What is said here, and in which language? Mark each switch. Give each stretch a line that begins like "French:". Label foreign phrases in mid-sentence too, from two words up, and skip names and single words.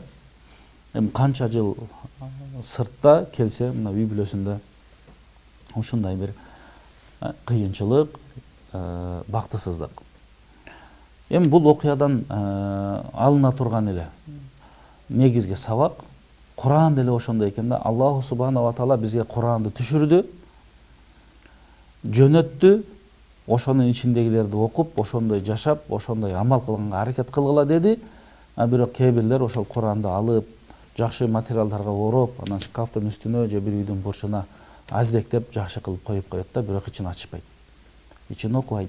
Kyrgyz: Канча жыл сыртта келсе, мына үй бүлөсүндө ушундай бир кыйынчылык, бактысыздык. Бул окуядан алына турган эле негизги сабак, Куран деле ошондой экен да.
Arabic: الله سبحانه وتعالى
Kyrgyz: бизге Куранды түшүрдү, жөнөттү, ошонун ичиндегилерди окуп, ошондой жашап, ошондой амал кылганга аракет кылгыла деди. Бирок кээ бирлер ошол Куранды алып, жакшы материалдарга ороп, анан шкафтын үстүнө же бир үйдүн бурчуна аздектеп жакшы кылып коюп коет да, бирок ичин ачпайт, ичин окубайт.